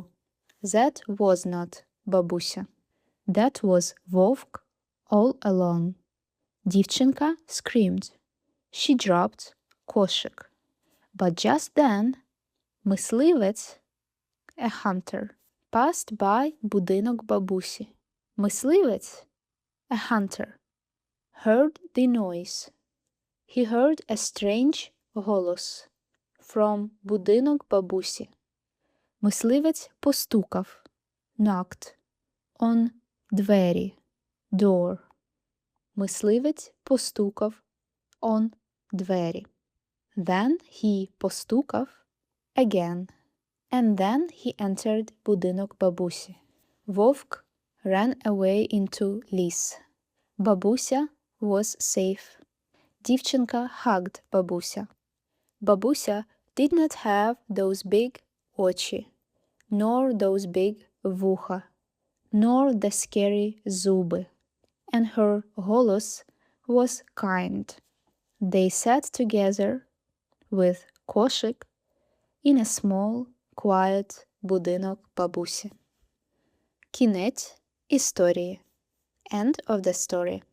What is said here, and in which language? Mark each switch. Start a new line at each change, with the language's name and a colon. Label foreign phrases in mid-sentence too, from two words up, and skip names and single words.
English: That was not бабуся. That was вовк all alone. Дівчинка screamed. She dropped кошик. But just then, мисливець, a hunter, passed by
Ukrainian: будинок бабусі.
English: Мисливець, a hunter, heard the noise. He heard a strange голос from
Ukrainian: будинок бабусі. Мисливець постукав,
English: knocked, on двері, door.
Ukrainian: Мисливець постукав on двері.
English: Then he постукав again. And then he entered
Ukrainian: будинок бабусі.
English: Вовк ran away into ліс. Бабуся was safe. Дівчинка hugged бабуся. Бабуся did not have those big очі, nor those big вуха, nor the scary зуби. And her голос was kind. They sat together with кошик in a small, quiet
Ukrainian: будинок бабусі. Кінець історії.
English: End of the story.